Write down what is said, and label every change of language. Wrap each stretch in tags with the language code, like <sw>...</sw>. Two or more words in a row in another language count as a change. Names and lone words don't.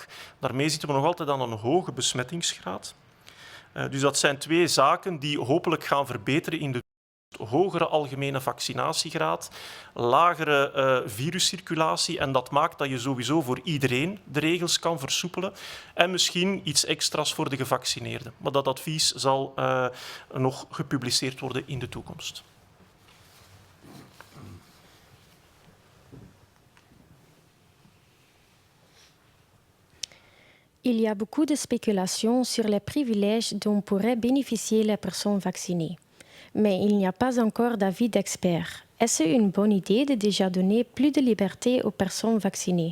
<nl>Daarmee zitten we nog altijd aan een hoge besmettingsgraad. Dus dat zijn 2 zaken die hopelijk gaan verbeteren in de hogere algemene vaccinatiegraad, lagere viruscirculatie en dat maakt dat je sowieso voor iedereen de regels kan versoepelen en misschien iets extra's voor de gevaccineerden. Maar dat advies zal nog gepubliceerd worden in de toekomst.</nl> <fr>Il y a beaucoup de spéculations sur les privilèges dont pourraient bénéficier les personnes vaccinées. Mais il n'y a pas encore d'avis d'experts. Est-ce une bonne idée de déjà donner plus de liberté aux personnes vaccinées?</fr>